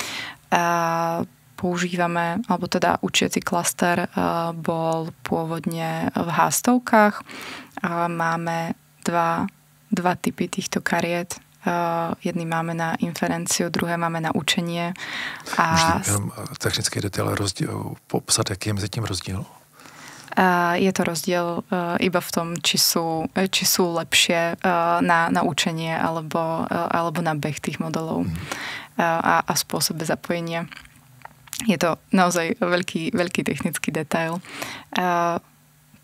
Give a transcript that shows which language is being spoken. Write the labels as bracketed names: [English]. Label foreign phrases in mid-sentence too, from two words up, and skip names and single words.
[Slovak] Používame, alebo teda učiaci klaster bol pôvodne v hástovkách. Máme dva typy týchto kariet. Jedný máme na inferenciu, druhé máme na učenie. [Czech] Jenom technický detail, popsat, jaký je mezi tím rozdíl? [Slovak] Je to rozdiel iba v tom, či sú lepšie na učenie alebo na beh tých modelov a spôsobe zapojenia. Je to naozaj veľký technický detail.